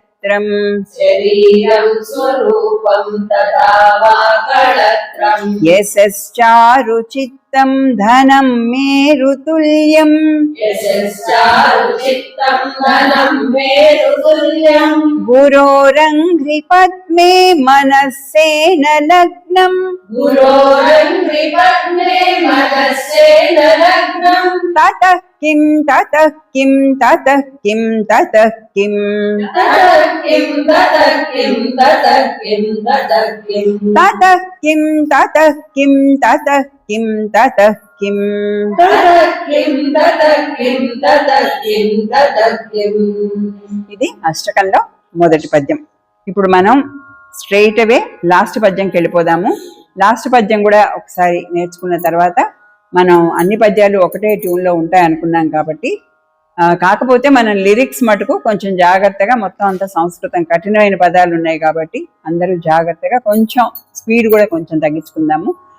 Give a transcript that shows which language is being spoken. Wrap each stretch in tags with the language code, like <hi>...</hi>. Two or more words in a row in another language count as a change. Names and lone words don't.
<sa>శరీరం స్వరూపం తథా వా కళత్రం, యశశ్చారు చిత్తం ధనం మేరుతుల్యం, యశశ్చారు చిత్తం ధనం మేరుతుల్యం, గురోరంఘ్రి పద్మే మనస్సేన లగ్నం, గురోరంఘ్రి పద్మే మనస్సేన లగ్నం, తతః కిం తతః కిం తతః కిం తతః కిం, తతః కిం తతః కిం తతః కిం తతః కిం, తతః కిం తతః కిం తతః కిం తతః కిం, తతః కిం తతః కిం తతః కిం తతః కిం.</sa> <te>ఇది అష్టకంలో మొదటి పద్యం. ఇప్పుడు మనం</te> <en>straight away last</en> <te>పద్యంకి వెళ్ళిపోదాము. లాస్ట్ పద్యం కూడా ఒకసారి నేర్చుకున్న తర్వాత మనం అన్ని పద్యాలు ఒకటే ట్యూన్లో ఉంటాయి అనుకున్నాం కాబట్టి, కాకపోతే మనం లిరిక్స్ మటుకు కొంచెం జాగ్రత్తగా, మొత్తం అంతా సంస్కృతం కఠినమైన పదాలు ఉన్నాయి కాబట్టి అందరూ జాగ్రత్తగా కొంచెం స్పీడ్ కూడా కొంచెం తగ్గించుకుందాము.</te>